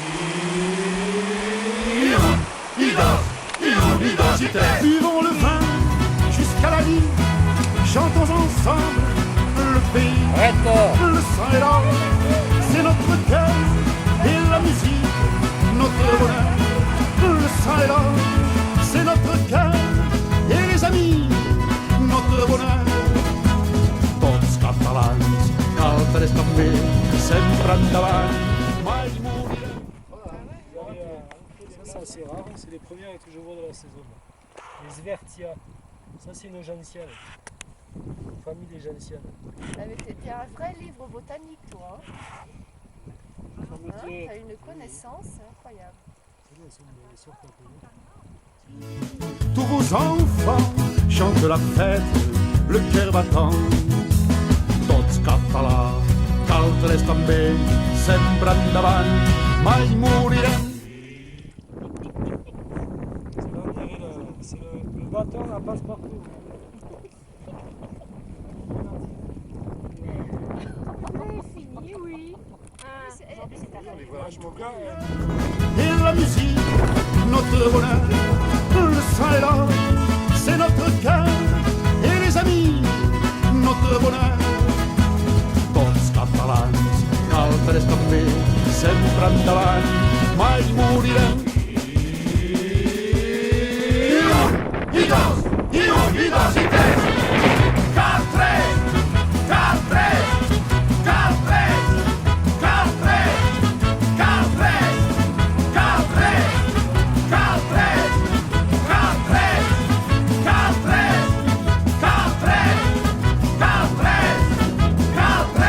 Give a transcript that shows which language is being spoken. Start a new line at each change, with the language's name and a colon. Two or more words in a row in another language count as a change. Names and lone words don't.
French: Buvons le vin jusqu'à la nuit, chantons ensemble le pays. Arrête. Le sang et l'or, c'est notre cœur et la musique, notre bonheur. Le sang et l'or, c'est notre cœur et les amis, notre bonheur.
Catalan: Tots catalans, caltres també, sempre endavant, mai morirem.
French: Ça c'est assez rare, c'est les premières que je vois de la saison. Les Svertia, ça c'est une gentiane. Famille des gentianes. T'es un vrai livre botanique, toi. Hein, t'as une connaissance incroyable. Tous vos enfants chantent la fête, le cœur battant.
Catalan: Tots catalans, caltres també, sempre endavant, mai morirem.
French: C'est le bâton à passe-partout. Fini, oui. Les voilà, je m'en gare. Et la musique, notre bonheur, le sang et l'or, c'est notre cœur. Et les amis, notre bonheur.
Catalan: Tots catalans, caltres també, sempre endavant, mai morirem. I dos i tres. Caltres, caltres, caltres, caltres, caltres, caltres, caltres, caltres, caltres, caltres, caltres, caltres.